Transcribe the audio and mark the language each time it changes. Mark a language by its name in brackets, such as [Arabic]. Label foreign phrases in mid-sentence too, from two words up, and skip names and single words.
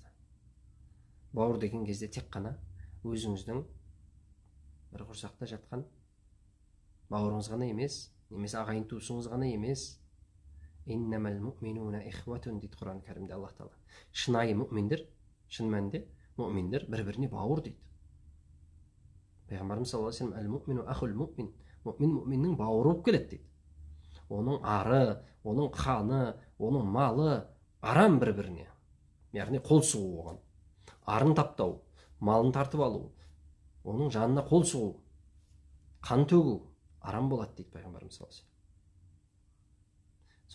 [Kazakh] Бауыр деген кезде тек қана өзіңіздің бір құрсақта жатқан бауырыңыз ғана емес, немесе ағайын туысыңыз ғана емес. [Arabic] إنما المؤمنون إخوة [Kazakh] дейді Құран кәрімде Аллах тағала. Шынайы мүминдер, шын мәнінде мүминдер бір-біріне бауыр дейді. Пайғамбарымыз [Arabic] صلى الله عليه وسلم المؤمن أخو المؤمن. [Kazakh] Мүмин мүминнің бауыры болып келеді дейді. Оның ары, оның қаны, оның малы арам бір-біріне. Яғни қол сұғу оған. Арын таптау, малын тартып алу, оның жанына қол сұғу, қан төгу арам болады дейді пайғамбарымыз [Arabic] صلى الله عليه وسلم.